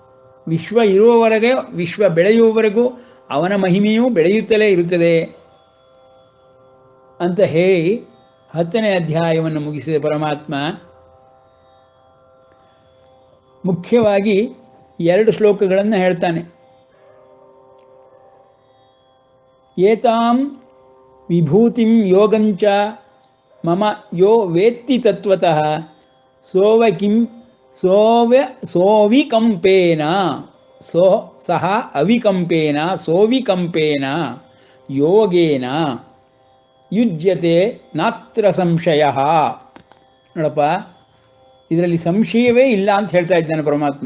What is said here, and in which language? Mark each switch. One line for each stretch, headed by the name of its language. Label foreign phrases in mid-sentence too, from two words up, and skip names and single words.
Kannada: ವಿಶ್ವ ಇರುವವರೆಗೆ, ವಿಶ್ವ ಬೆಳೆಯುವವರೆಗೂ ಅವನ ಮಹಿಮೆಯೂ ಬೆಳೆಯುತ್ತಲೇ ಇರುತ್ತದೆ ಅಂತ ಹೇಳಿ 10ನೇ ಅಧ್ಯಾಯವನ್ನು ಮುಗಿಸಿದ ಪರಮಾತ್ಮ ಮುಖ್ಯವಾಗಿ 2 ಶ್ಲೋಕಗಳನ್ನು ಹೇಳ್ತಾನೆ.
Sanskrit: ಏತಾಂ ವಿಭೂತಿಂ ಯೋಗಂಚ ಮಮ ಯೋ ವೇತ್ತಿ ತತ್ವತಃ ಸೋವಿಕಂಪೇನ ಸಹ ಅವಿಕಂಪೇನ ಸೋವಿಕಂಪೇನ ಯೋಗೇನ ಯುಜ್ಯತೆ ನಾತ್ರ ಸಂಶಯ.
Kannada: ನೋಡಪ್ಪ, ಇದರಲ್ಲಿ ಸಂಶಯವೇ ಇಲ್ಲ ಅಂತ ಹೇಳ್ತಾ ಇದ್ದಾನೆ ಪರಮಾತ್ಮ.